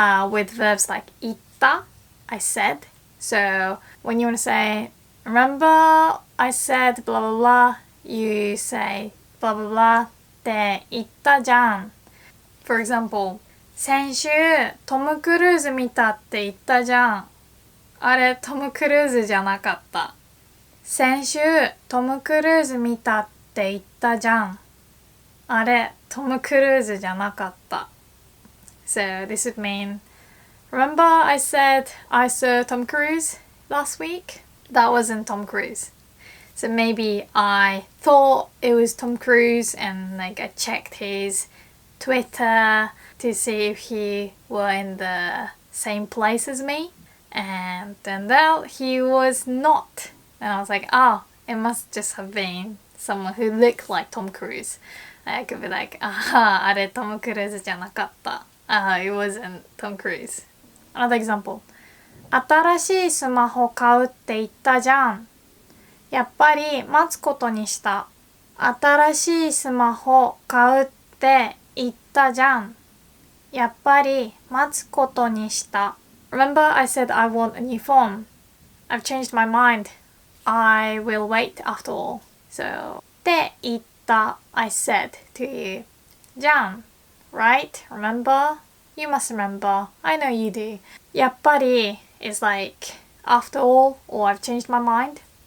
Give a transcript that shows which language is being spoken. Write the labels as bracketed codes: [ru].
[en] with verbs like 言った I said so when you want to say remember I said blah blah blah you say blah blah blah って言ったじゃん for example [ja] 先週トム・クルーズ見たって言ったじゃんあれトム・クルーズじゃなかった先週トム・クルーズ見たって言ったじゃん。あれ、トム・クルーズじゃなかった。 [en] So this would mean, remember I said I saw Tom Cruise last week? That wasn't Tom Cruise. So maybe I thought it was Tom Cruise and like I checked his Twitter to see if he were in the same place as me. And turned out he was not. And I was like, oh, it must just have been someone who looked like Tom Cruise. I could be like, aha, [ja] あれトム・クルーズじゃなかった。 [en] it wasn't Tom Cruise. Another example. [ja] 新しいスマホ買うって言ったじゃん。やっぱり待つことにした。新しいスマホ買うって言ったじゃん。やっぱり待つことにした。 [en] Remember I said I want a new phone. I've changed my mind. I will wait after all. So, って言った。I said to you. じゃん。Right? Remember? You must remember. I know you do. やっぱり is like after all or I've changed my mind.